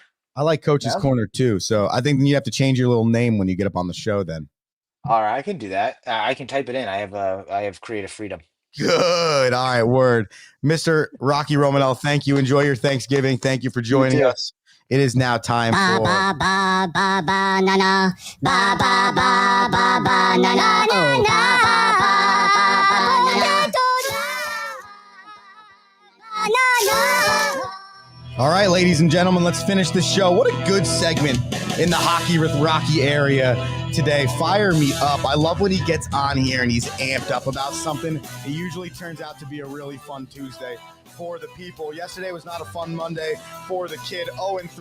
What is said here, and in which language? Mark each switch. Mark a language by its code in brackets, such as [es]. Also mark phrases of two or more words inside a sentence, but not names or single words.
[en] I like Coach's Corner too. So I think you have to change your little name when you get up on the show then. All right, I can do that. I can type it in. I have creative freedom. Good. All right, word. Mr. Rocky Romanell, thank you. Enjoy your Thanksgiving. Thank you for joining us. It is now time for ba ba ba ba na na ba ba ba ba ba na na na na. All right, ladies and gentlemen, let's finish the show. What a good segment in the Hockey with Rocky area today. Fire me up. I love when he gets on here and he's amped up about something. It usually turns out to be a really fun Tuesday for the people. Yesterday was not a fun Monday for the kid.